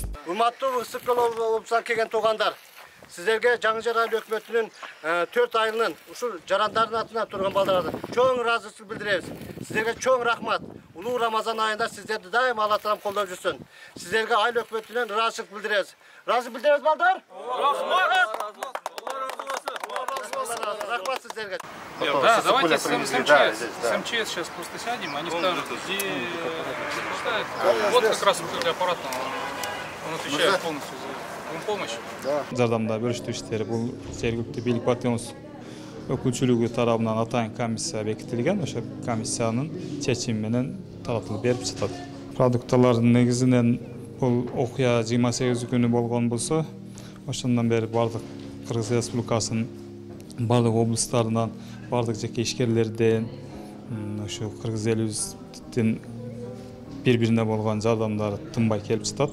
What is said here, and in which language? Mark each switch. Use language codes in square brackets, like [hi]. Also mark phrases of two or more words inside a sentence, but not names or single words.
[ky] Урматтуу Ысык көл облусунан келген туугандар, Sizlerge Жаңы Жер айыл өкмөтүнүн 4 айылынын ушул жарандардын атына турган балдарга чоң ыраазычылык билдиребиз. Sizlerge чоң рахмат. Улуу Рамазан айында сиздерди дайым Алла таалам колдоп жүрсүн. Sizlerge айыл өкмөтүнөн ыраазычылык билдиребиз. Ыраазы билдиребиз балдар? Рахмат. Рахмат сиздерге. [ru] Да, давайте с МЧС сейчас просто сядем, они скажут, где вот как раз аппарат, он отвечает полностью за помощь. [ky] Жардамда бөлүштүү иштери бул жергиликтүү бийлик партиябыз өкүлчүлүгү тарабынан атайын комиссия бекитилген. Ошо комиссиянын чечими менен таратылып берип жатат. Продукталардын негизинен бул окуя 28 күнү болгон болсо, ошондон бери бардык Кыргыз Республикасынын бардык облустарынан, бардык жеке ишкерлерден, ошо кыргыз элибиздин бири-бирине болгон жардамдар тынбай келип жатат.